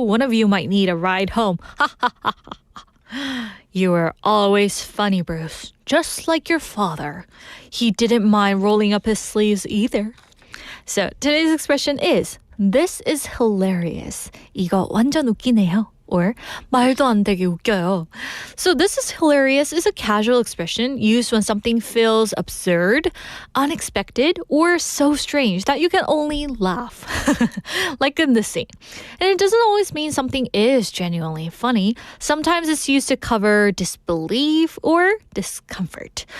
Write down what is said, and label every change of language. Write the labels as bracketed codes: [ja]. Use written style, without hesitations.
[en] One of you might need a ride home. You are always funny, Bruce. Just like your father. He didn't mind rolling up his sleeves either. So today's expression is This is hilarious. [ko] 이거 완전 웃기네요. Or 말도 안 되게 웃겨요. [en] So this is hilarious is a casual expression used when something feels absurd, unexpected, or so strange that you can only laugh. Like in this scene. And it doesn't always mean something is genuinely funny. Sometimes it's used to cover disbelief or discomfort.